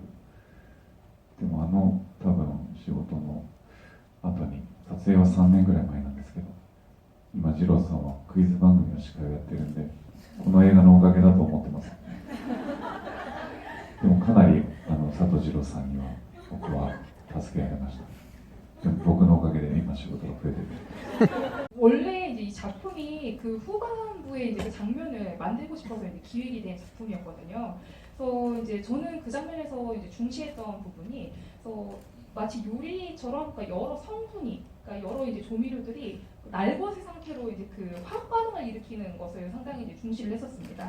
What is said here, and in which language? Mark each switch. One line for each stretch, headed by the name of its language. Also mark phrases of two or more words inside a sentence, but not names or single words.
Japanese: でも多分仕事の後に、撮影は3年ぐらい前なんですけど、今二郎さんはクイズ番組の司会をやってるんで、この映画のおかげだと思ってます。でもかなり佐藤二朗さんには僕は助けられました。でも僕のおかげで今仕事が増えてる。
Korean: 원래 이제 이 작품이 그 후반부에 이제 그 장면을 만들고 싶어서 이제 기획이 된 작품이었거든요. 그래서 이제 저는 그 장면에서 이제 중시했던 부분이, 마치 요리처럼 그러니까 여러 성분이, 그러니까 여러 이제 조미료들이 날것의 상태로 이제 그 화학 반응을 일으키는 것을 상당히 이제 중시를 했었습니다.